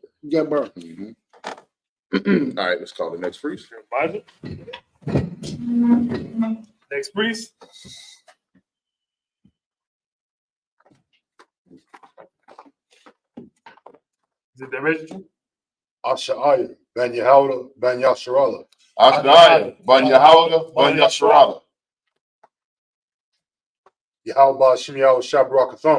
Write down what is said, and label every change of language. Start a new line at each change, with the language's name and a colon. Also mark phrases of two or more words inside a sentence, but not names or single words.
English: All right, let's call the next priest. Next priest. Is it the original? Ashaiah ben Yehuda ben Yasharallah. Ashaiah ben Yehuda ben Yasharallah. Yahweh Shem Yahweh Shabarakatham.